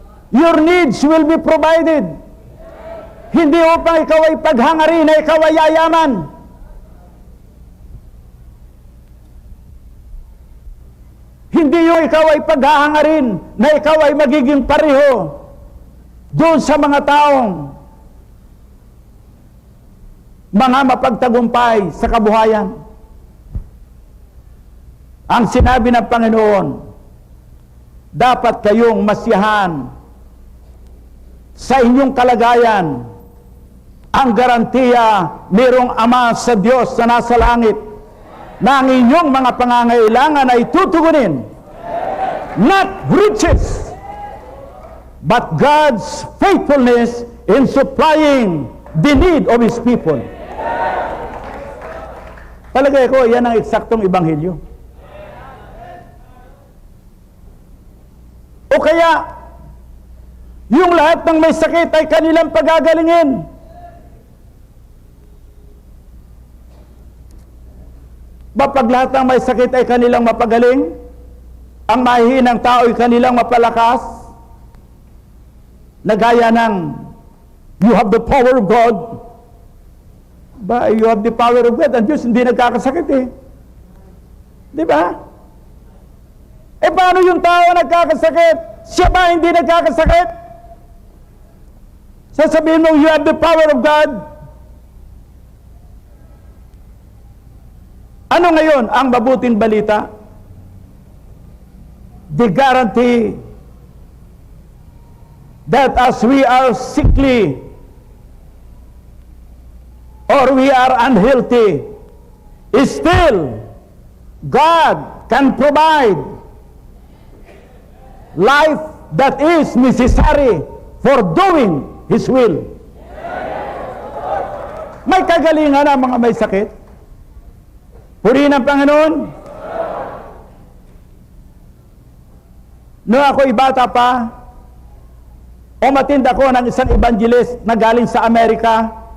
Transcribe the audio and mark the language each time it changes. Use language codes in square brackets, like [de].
[en] Your needs will be provided. [tl] Hindi upang ikaw ay paghangarin na ikaw ay yayaman. Hindi yung ikaw ay paghahangarin na ikaw ay magiging pareho doon sa mga taong mga mapagtagumpay sa kabuhayan. Ang sinabi ng Panginoon, dapat kayong masiyahan sa inyong kalagayan. Ang garantiya, mayroong Ama sa Diyos na nasa langit na ang inyong mga pangangailangan ay tutugunin. [en] Not riches, but God's faithfulness in supplying the need of His people. [tl] Palagay ko, yan ang eksaktong ebanghelyo. O kaya, yung lahat ng may sakit ay kanilang pagagalingin. Ba pag lahat ng may sakit ay kanilang mapagaling, ang mahihinang tao ay kanilang mapalakas, na gaya ng [en] you have the power of God. Ba, you have the power of God. [tl] Ang Diyos hindi nagkakasakit eh. Di ba? Eh paano yung tao nagkakasakit? Siya ba hindi nagkakasakit? Sasabihin mo, [en] you have the power of God. [tl] Ano ngayon ang mabuting balita? [en] The guarantee that as we are sickly or we are unhealthy, still God can provide life that is necessary for doing His will. [tl] May kagalingan ang mga may sakit. Purihin ang Panginoon. Noong ako'y bata pa, umatid ako ng isang evangelist na galing sa Amerika.